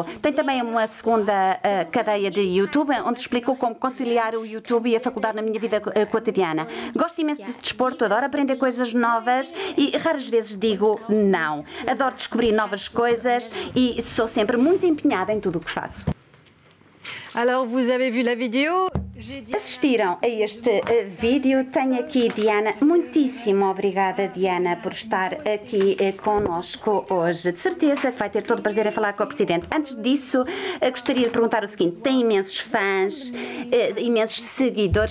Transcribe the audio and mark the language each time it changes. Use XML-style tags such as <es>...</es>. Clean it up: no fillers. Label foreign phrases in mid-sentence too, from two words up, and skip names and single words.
<pt>Tenho também uma segunda cadeia de YouTube onde explico como conciliar o YouTube e a faculdade na minha vida cotidiana. Gosto imenso de desporto, adoro aprender coisas novas e raras vezes digo não. Adoro descobrir novas coisas e sou sempre muito empenhada em tudo o que faço.</pt> <fr>Alors, vous avez vu la vidéo?</fr> <pt>Assistiram a este vídeo. Tenho aqui Diana. Muitíssimo obrigada, Diana, por estar aqui conosco hoje. De certeza que vai ter todo o prazer em falar com o Presidente. Antes disso, gostaria de perguntar o seguinte: tem imensos fãs, imensos seguidores.</pt>